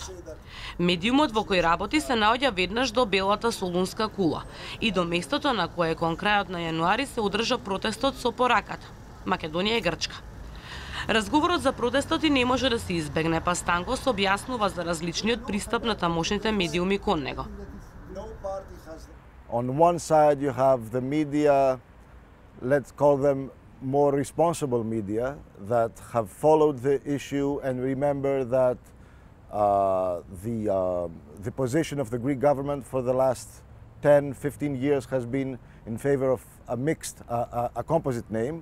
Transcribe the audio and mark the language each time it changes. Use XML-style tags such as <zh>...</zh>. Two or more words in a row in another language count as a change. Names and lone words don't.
<mk>Медиумот во кој работи се наоѓа веднаш до белата солунска кула и до местото на кое кон крајот на јануари се одржа протестот со пораката Македонија е Грчка. Разговорот за протестот и не може да се избегне, па Стангос објаснува за различниот пристап на тамошните медиуми кон него.</mk> <en>On one side you have the media, let's call them more responsible media, that have followed the issue and remember that the position of the Greek government for the last 10-15 years has been in favor of a mixed, a composite name.</en>